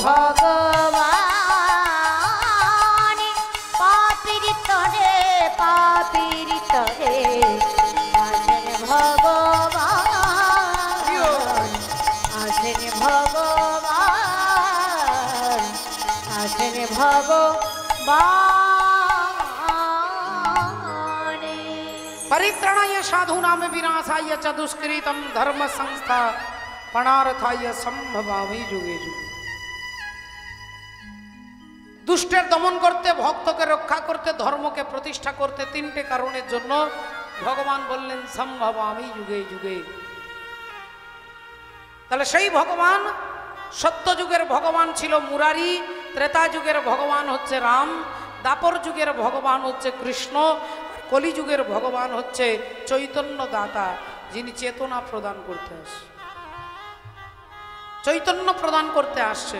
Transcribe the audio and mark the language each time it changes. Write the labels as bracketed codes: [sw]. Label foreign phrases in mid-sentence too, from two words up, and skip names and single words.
[bn] ভগবান। পাপীর তরে, পাপীর তরে আসেন ভগবান। আসেন ভগবান, আসেন ভগবান। [sa] परित्राणाय साधूनां विनाशाय च दुष्कृतं धर्म संस्था पणार्थाय संभवामि जुगे जुगे। [bn] দুষ্টের দমন করতে, ভক্তকে রক্ষা করতে, ধর্মকে প্রতিষ্ঠা করতে তিনটে কারণের জন্য ভগবান বললেন [sa] সম্ভবামি যুগে যুগে। [bn] তাহলে সেই ভগবান সত্য যুগের ভগবান ছিল মুরারি, ত্রেতা যুগের ভগবান হচ্ছে রাম, দাপর যুগের ভগবান হচ্ছে কৃষ্ণ, কলি যুগের ভগবান হচ্ছে চৈতন্য দাতা, যিনি চেতনা প্রদান করতে আসেন, চৈতন্য প্রদান করতে আসছেন।